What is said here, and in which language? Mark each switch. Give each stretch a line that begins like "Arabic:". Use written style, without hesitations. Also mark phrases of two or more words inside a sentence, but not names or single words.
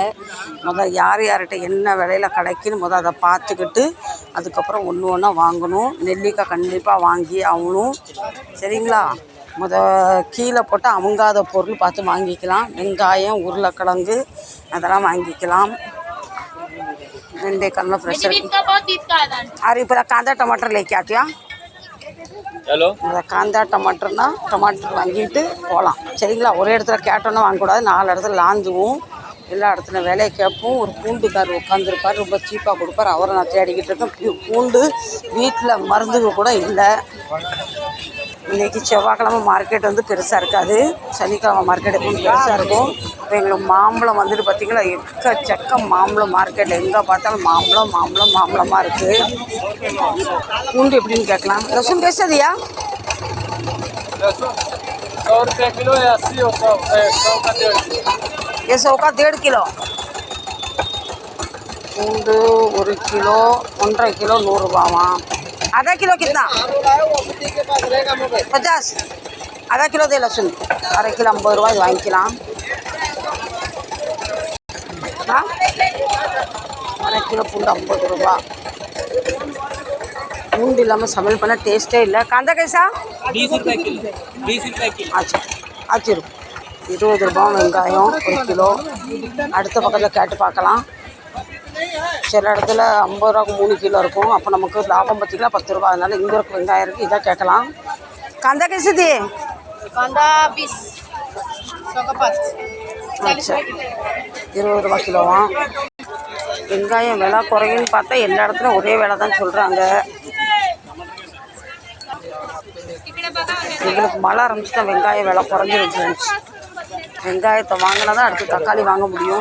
Tamil: யார் யார்கிட்ட என்ன விலையில் கிடைக்குன்னு அதை பார்த்துக்கிட்டு அதுக்கப்புறம் ஒன்று ஒன்றா வாங்கணும். நெல்லிக்காய் கண்டிப்பாக வாங்கி ஆகணும், சரிங்களா? கீழே போட்டு அமுங்காத பொருள் பார்த்து வாங்கிக்கலாம். வெங்காயம், உருளைக்கிழங்கு அதெல்லாம் வாங்கிக்கலாம்.
English: colour fresh
Hindi: अरे पूरा कांदा टमाटर लेके आती है. हेलो कांदा टमाटरना टमाटर
Tamil: வாங்கிட்டு போகலாம், சரிங்களா? ஒரே இடத்துல கேட்டோன்னா வாங்கக்கூடாது. 4 இடத்துல லாந்துவோம், எல்லா இடத்துல விலையை கேட்போம். ஒரு பூண்டுக்கார் உட்காந்துருப்பார், ரொம்ப சீப்பாக கொடுப்பார். அவரை நான் தேடிக்கிட்டு இருக்கேன். பூண்டு வீட்டில் மருந்துக்கு கூட இல்லை. இன்றைக்கி செவ்வாய்க்கிழமை மார்க்கெட் வந்து பெருசாக இருக்காது. சனிக்கிழமை மார்க்கெட் எப்பவும் பெருசாக இருக்கும். இப்போ எங்களுக்கு மாம்பழம் வந்துட்டு பார்த்திங்களா, எக்கச்சக்க மாம்பழம். மார்க்கெட்டில் எங்கே பார்த்தாலும் மாம்பழமாக இருக்குது. பூண்டு எப்படின்னு கேட்கலாம். ரசம் பேசாதியா?
Hindi: 100 रुपये किलो या 80 और 100 का 1.5 ये 100 का 1.5 किलो.
Tamil: பூண்டு 1 கிலோ 1.5 கிலோ 100 ரூபாவா?
Hindi: आधा किलो कितना? 50. आधा किलो दे लहसुन.
Tamil: अரை கிலோ 50 ரூபாய். இது வாங்கிக்கலாம். அரை கிலோ பூண்டு 50 ரூபா. பூண்டு இல்லாமல் சமையல் பண்ண டேஸ்ட்டே இல்லை.
Hindi: कांदा कैसा? 20 रुपये किलो. 20 रुपये किलो.
Tamil: ஆச்சு ஆச்சு. 20 ரூபா வெங்காயம் 1 கிலோ. அடுத்த பக்கத்தில் கேட்டு பார்க்கலாம். சில இடத்துல 50 ரூபாய்க்கு 3 கிலோ இருக்கும். அப்போ நமக்கு லாபம் பார்த்திங்கன்னா 10 ரூபா. அதனால் இங்கே இருக்க வெங்காயம் இருக்குது, இதாக கேட்கலாம்.
Hindi: कांदा कैसे दिए? कांदा 20 100 का 5.
Tamil: अच्छा 20 ரூபா கிலோவா? வெங்காயம் விலை குறையுன்னு பார்த்தா எல்லா இடத்துலையும் ஒரே விலை தான் சொல்கிறாங்க. எங்களுக்கு மழை ஆரம்பிச்சுட்டா வெங்காயம் விலை குறைஞ்சிருச்சு. வெங்காயத்தை வாங்கினா தான் அடுத்து தக்காளி வாங்க முடியும்.